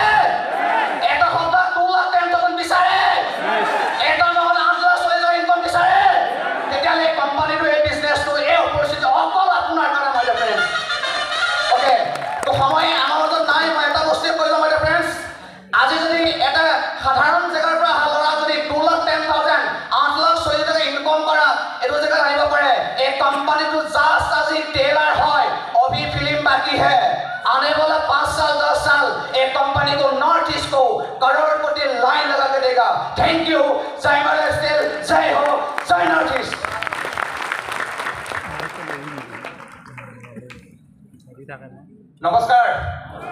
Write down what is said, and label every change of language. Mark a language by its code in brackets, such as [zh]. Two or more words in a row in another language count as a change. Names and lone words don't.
[as] এটা সপ্তাহ 2,10,000 বিচাৰে, এটা নহ'লে 8,000 ইনকম বিচাৰে, তেতিয়াহ'লে কোম্পানীটো এই বিজনেছটো এই অপৰচুনিটি অকল আপোনাৰ কাৰণে [en] my dear friends. [as] অ'কে, তো সময় আমাৰ মাজত নাই। মই এটা বস্তুৱে কৈ লওঁ [en] my dear friends, [as] আজি যদি এটা সাধাৰণ জেগাৰ পৰা অহা ল'ৰা যদি 2,10,000 8,40,000 ইনকম কৰা এইটো জেগাত আহিব পাৰে, এই কোম্পানীটো জাষ্ট আজি টেইলাৰ হয়, [hi] अभी फिल्म बाकी है। आने वाला 5 साल 10 साल एक कंपनी को नॉर्थ ईस्ट को करोड़पति लाइन लगा के देगा। [en] thank you. [hi] जय माय लाइफस्टाइल, जय हो, जय नॉर्थ ईस्ट। नमस्कार।